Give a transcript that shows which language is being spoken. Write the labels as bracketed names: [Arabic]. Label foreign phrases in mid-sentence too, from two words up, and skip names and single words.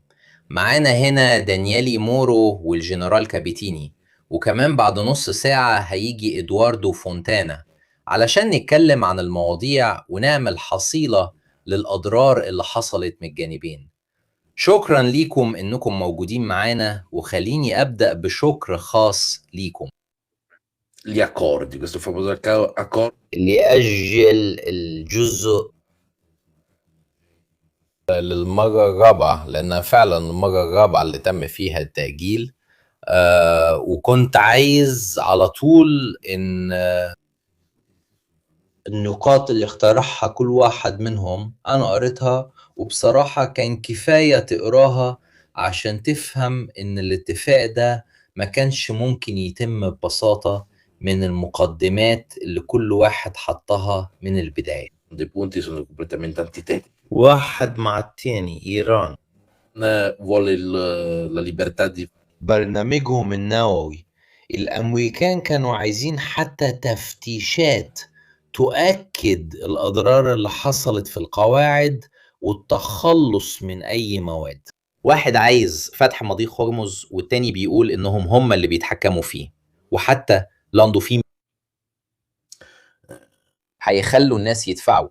[Arabic] معانا هنا دانيالي مورو والجنرال كابيتيني، وكمان بعد نص ساعة هيجي إدواردو فونتانا علشان نتكلم عن المواضيع ونعمل حصيلة للأضرار اللي حصلت من الجانبين. شكرا ليكم إنكم موجودين معانا، وخليني أبدأ بشكر خاص ليكم [Italian] gli accordi, questo famoso accordo [Arabic] لأجل الجزء للمرة الرابعة، لأنها فعلا المرة الرابعة اللي تم فيها التأجيل. وكنت عايز على طول إن النقاط اللي اقترحها كل واحد منهم أنا قريتها، وبصراحة كان كفاية تقراها عشان تفهم إن الاتفاق ده ما كانش ممكن يتم ببساطة من المقدمات اللي كل واحد حطها من البداية. [Italian] dei punti sono completamente antitetici. [Arabic] واحد مع التاني إيران [Italian] Vuole la libertà di [Arabic] برنامجهم النووي. الأمريكان كانوا عايزين حتى تفتيشات تؤكد الأضرار اللي حصلت في القواعد والتخلص من أي مواد. واحد عايز فتح مضيق هرمز والتاني بيقول إنهم هم اللي بيتحكموا فيه، وحتى لاندو فيه هيخلوا الناس يدفعوا.